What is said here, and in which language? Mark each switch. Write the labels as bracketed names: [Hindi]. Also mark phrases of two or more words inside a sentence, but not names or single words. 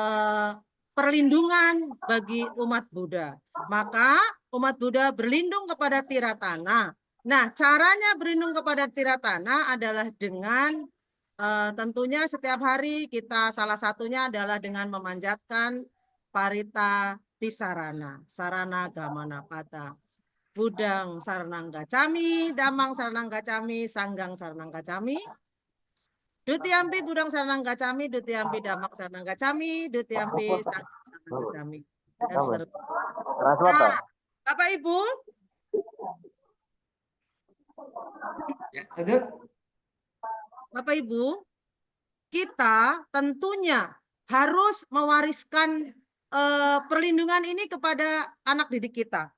[Indonesian] Merupakan perlindungan bagi umat Buddha. Maka umat Buddha berlindung kepada Tiratana. Nah, caranya berlindung kepada Tiratana adalah dengan tentunya setiap hari kita salah satunya adalah dengan memanjatkan Parita Tisarana, Sarana Gamana Pata. [Pali] Budang Saranang Gacami, Damang Saranang Gacami, Sanggang Saranang Gacami. Dutiampi Budang Saranang Gacami, Dutiampi Damang Saranang Gacami, Dutiampi Sanggang Saranang Gacami. [Indonesian] Dan seterusnya. Nah, Bapak Ibu. Ya, lanjut. Bapak Ibu, kita tentunya harus mewariskan perlindungan ini kepada anak didik kita.